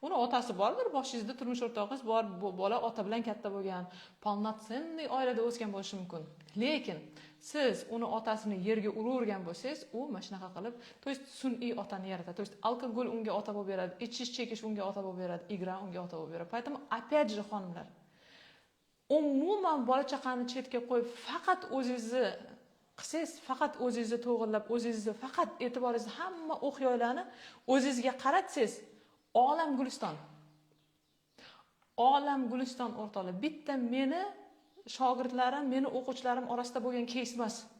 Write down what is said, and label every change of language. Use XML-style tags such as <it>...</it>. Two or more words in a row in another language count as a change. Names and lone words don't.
<uz>Uni otasi bordir, boshingizda turmush o'rtog'ingiz bor, bu bola ota bilan katta bo'lgan, полноценный oilada o'sgan bo'lishi mumkin. Lekin siz uni otasini yerga uravergan bo'lsangiz, u mana shunaqa qilib,</uz> <ru>то есть</ru> <uz>sun'iy otani yaratadi.</uz> <ru>То есть</ru> <uz>alkogol unga ota bo'lib beradi, ichish chekish unga ota bo'lib beradi, igra unga ota bo'lib beradi.</uz> <ru>Поэтому опять же</ru> <uz>xonimlar, umuman bola chaqani chetga qo'yib faqat o'zingizni qilsangiz, faqat o'zingizni to'g'irlab, o'zingizni faqat e'tiboringizni hamma o'q-yoylarni o'zingizga qaratsangiz, olam guliston. Olam guliston o'rtoqlar. Bitta meni shogirdlarim, meni o'quvchilarim orasida bo'lgan keys emas.</uz>